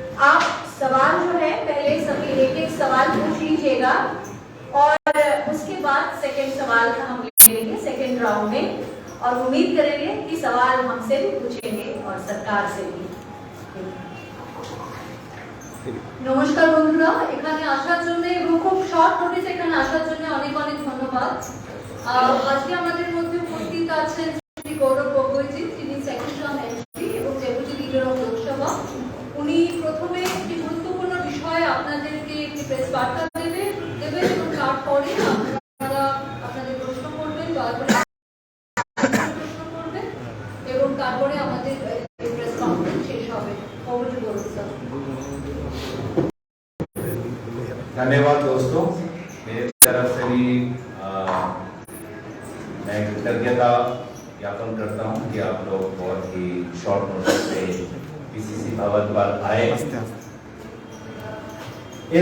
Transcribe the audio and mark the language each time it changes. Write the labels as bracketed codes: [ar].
[hi] आप सवाल जो है पहले सभी एक एक सवाल पूछ लीजिएगा और उसके बाद सेकंड सवाल हम लेंगे सेकंड राउंड में, और उम्मीद करेंगे कि सवाल हमसे भी पूछेंगे और सरकार से भी। [bn] নমস্কার বন্ধুরা, এখানে আসার জন্য এবং খুব শর্ট নোটিস এখানে আসার জন্য অনেক অনেক ধন্যবাদ। আজকে আমাদের মধ্যে উপস্থিত আছেন শ্রী গৌরব গগৈ জি, যিনি সেকেন্ড টার্ম এমপি এবং ডেপুটি লিডার অফ লোকসভা। উনি প্রথমে একটি গুরুত্বপূর্ণ বিষয়ে আপনাদেরকে একটি প্রেস বার্তা দেবেন এবং তারপরে আপনারা আপনাদের প্রশ্ন করবেন, দয়া করে প্রশ্ন করবেন এবং তারপরে আমাদের প্রেস কনফারেন্স শেষ হবে। [en] Over to Gaurav sir. [hi] धन्यवाद दोस्तों, मेरी तरफ से भी मैं कृतज्ञता ज्ञापन करता हूं कि आप लोग बहुत ही शॉर्ट नोटिस से पीसीसी भवन पर आए।